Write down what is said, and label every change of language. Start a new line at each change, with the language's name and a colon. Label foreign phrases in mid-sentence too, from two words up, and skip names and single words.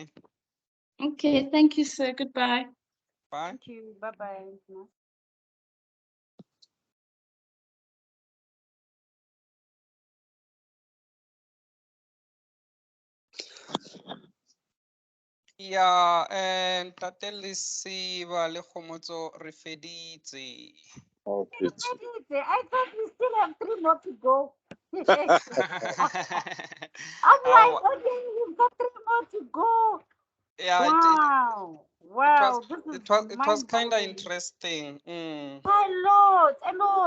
English: Okay. Thank you, sir. Goodbye. Bye. Thank you. Bye-bye. Yeah, and
Northern Sotho: Tatelisiba le Khomotso re feditse.
English: Okay. I thought we still have 3 more to go. I'm like, okay, we've got 3 more to go. Yeah, Wow. Wow. it was kind of interesting. A lot.